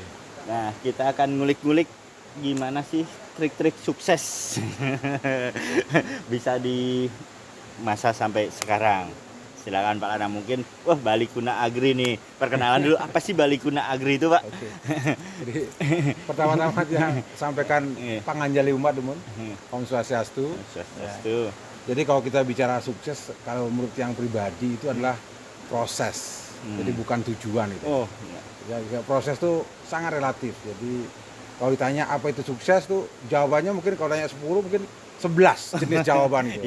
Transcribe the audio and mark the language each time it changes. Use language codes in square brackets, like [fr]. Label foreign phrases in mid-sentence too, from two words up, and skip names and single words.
[id] Nah, kita akan ngulik-ngulik gimana sih trik-trik sukses bisa di masa sampai sekarang. Silakan Pak Lanang, mungkin Bali Kuna Agri nih. Perkenalan dulu, apa sih Bali Kuna Agri itu, Pak? Oke. Jadi pertama-tama dia sampaikan [ban] panganjali umat [id] demun, Om Swastiastu. Swastiastu. Jadi kalau kita bicara sukses, kalau menurut yang pribadi itu adalah proses. Jadi bukan tujuan itu. Oh, Ya, proses itu sangat relatif. Jadi kalau ditanya apa itu sukses tuh jawabannya mungkin kalau tanya 10 mungkin 11 jenis jawaban itu.